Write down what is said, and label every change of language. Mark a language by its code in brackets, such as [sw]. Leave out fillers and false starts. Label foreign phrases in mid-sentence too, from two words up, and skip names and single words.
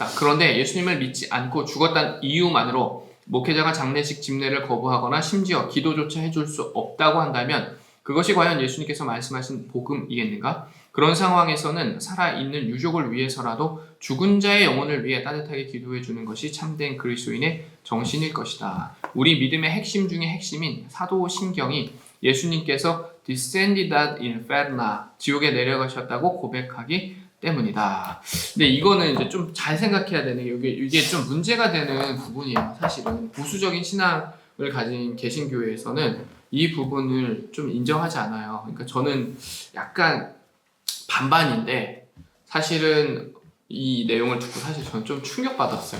[ko] 그런데 예수님을 믿지 않고 죽었다는 이유만으로 목회자가 장례식 집례를 거부하거나 심지어 기도조차 해줄 수 없다고 한다면 그것이 과연 예수님께서 말씀하신 복음이겠는가? 그런 상황에서는 살아있는 유족을 위해서라도 죽은 자의 영혼을 위해 따뜻하게 기도해 주는 것이 참된 그리스도인의 정신일 것이다. 우리 믿음의 핵심 중의 핵심인 사도신경이 예수님께서 [la] descended ad inferna, [ko] 지옥에 내려가셨다고 고백하기 때문이다. 근데 이거는 이제 좀 잘 생각해야 되는 게 이게 좀 문제가 되는 부분이에요. 사실은 보수적인 신앙을 가진 개신교회에서는 이 부분을 좀 인정하지 않아요. 그러니까 저는 약간 반반인데 사실은 이 내용을 듣고 사실 저는 좀 충격받았어요.